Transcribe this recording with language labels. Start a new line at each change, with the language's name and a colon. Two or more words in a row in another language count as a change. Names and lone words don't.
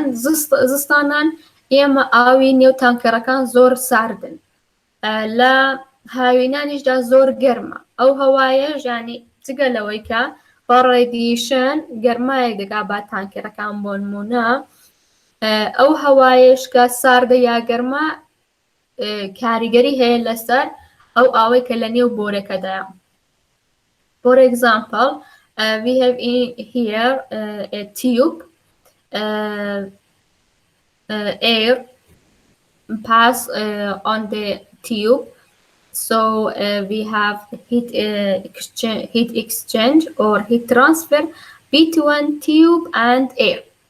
Central Kurdish: زستانان ئێمە ئاوی نێو تانکەرەکان زۆر ساردن لە هاوینانیشدا زۆر گەرمە ئەو هەوایە ژانی جگە لەوەی کە بە ڕێدیشن گەرمایەک دەگا با تانکەرەکان بۆ نمونە ئەو هەوایش کە ساردە یا گەرمە کاریگەری هەیە لەسەر ئەو ئاوەی کە لە نێو بۆرەکەدایە.
English: For example, we have here a tube air pass on the tube. So we have heat exchange or heat transfer between tube and air.